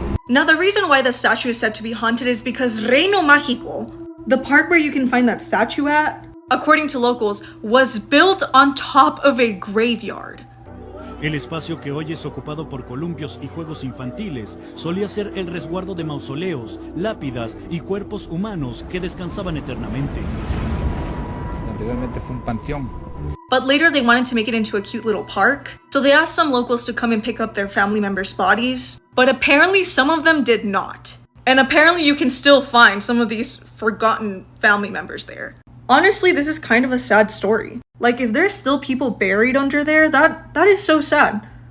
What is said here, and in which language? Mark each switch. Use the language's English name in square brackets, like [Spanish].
[English] Now the reason why the statue is said to be haunted is because Reino Mágico, the park where you can find that statue at, according to locals, was built on top of a graveyard. [Spanish] El espacio que hoy es ocupado por columpios y juegos infantiles solía ser el resguardo de mausoleos, lápidas y cuerpos humanos que descansaban eternamente. Anteriormente fue un panteón. [English] But later they wanted to make it into a cute little park, so they asked some locals to come and pick up their family members' bodies, but apparently some of them did not. And apparently you can still find some of these forgotten family members there. Honestly, this is kind of a sad story. Like, if there's still people buried under there, that is so sad.